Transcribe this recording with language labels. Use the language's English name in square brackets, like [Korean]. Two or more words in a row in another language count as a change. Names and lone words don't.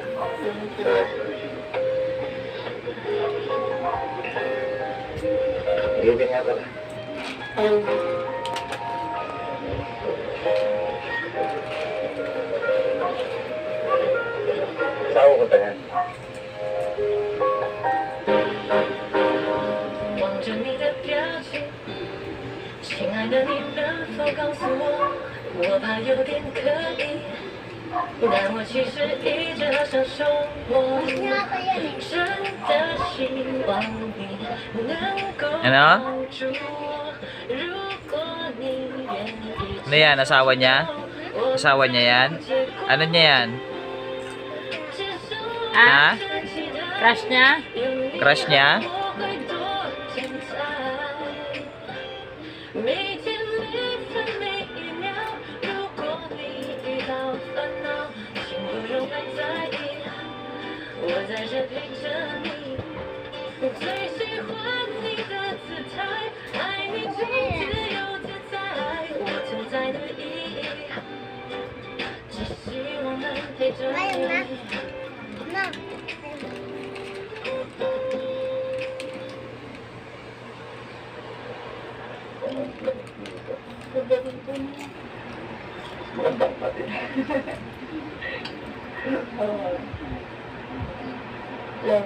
[Filipino] Sorry. Gabi nga pala. Saan ko tayo? [Chinese] 望着你的表情，亲爱的，你能否告诉我？我怕有点刻意，但我其实一直好想说，我真的希望你能够帮助我。如果你愿意， [Filipino] Ano yan? Asawa niya? Asawa niya yan? Ano niya yan? Ha? Crush niya? Crush niya? [Chinese] 每天每分每一秒，如果你遇到烦恼，请不用太在意，我在这陪着你。最喜欢你的姿态，爱你就自由自在，我存在的意义，只希望能陪着你。 [Filipino] Pagdating po niya. Magandang pati. Oo. Yeah.